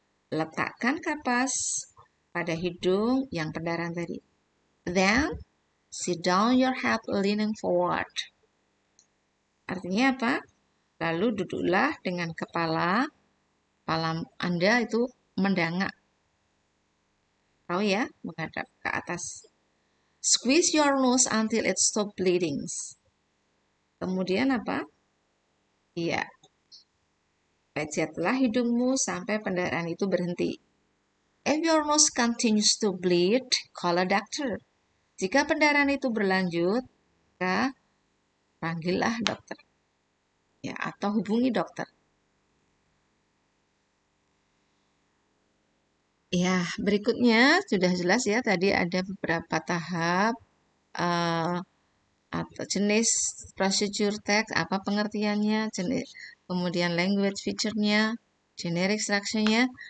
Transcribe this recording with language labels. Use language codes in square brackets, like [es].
[id] Letakkan kapas pada hidung yang pendarahan tadi. [en] Then, sit down your head leaning forward. [id] Artinya apa? Lalu duduklah dengan kepala Anda itu mendangak. Tahu ya, menghadap ke atas. [en] Squeeze your nose until it stop bleeding. [id] Kemudian apa? Iya. Pecetlah hidungmu sampai pendarahan itu berhenti. [en] If your nose continues to bleed, call a doctor. [id] Jika pendarahan itu berlanjut, maka panggillah dokter. Ya, atau hubungi dokter. Ya, berikutnya sudah jelas ya, tadi ada beberapa tahap atau jenis procedure text, apa pengertiannya, kemudian language feature-nya, generic structure-nya.